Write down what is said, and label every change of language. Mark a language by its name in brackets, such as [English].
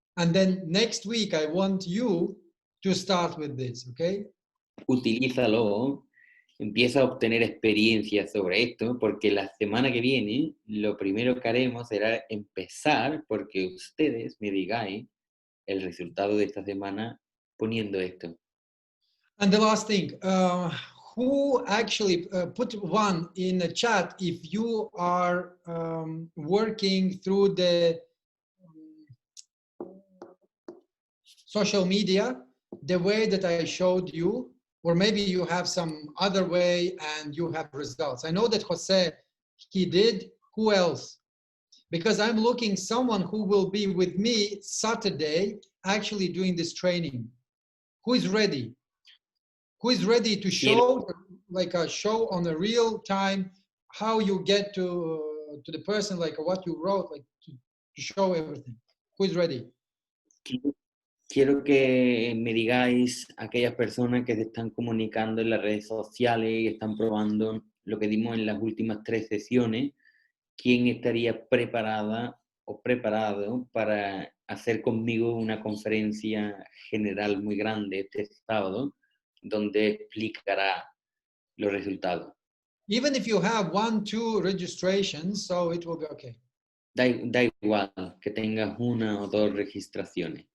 [English] And then next week, I want you to start with this, okay? [Spanish] Utilízalo, empieza a obtener experiencia sobre esto, porque la semana que viene lo primero que haremos será empezar porque ustedes me digáis el resultado de esta semana poniendo esto. [English] And the last thing, who actually put one in the chat if you are working through the social media the way that I showed you, or maybe you have some other way and you have results. I know that Jose, he did. Who else? Because I'm looking someone who will be with me Saturday actually doing this training. Who is ready? Who is ready to show, like a show on a real time, how you get to the person, like what you wrote, like to show everything. Who is ready? [Spanish] Quiero que me digáis aquellas personas que se están comunicando en las redes sociales y están probando lo que dimos en las últimas 3 sesiones, quién estaría preparada o preparado para hacer conmigo una conferencia general muy grande este sábado, donde explicará los resultados. [English] Even if you have 1, 2 registrations, so it will be okay. [Spanish] Da igual que tengas 1 o 2 registraciones.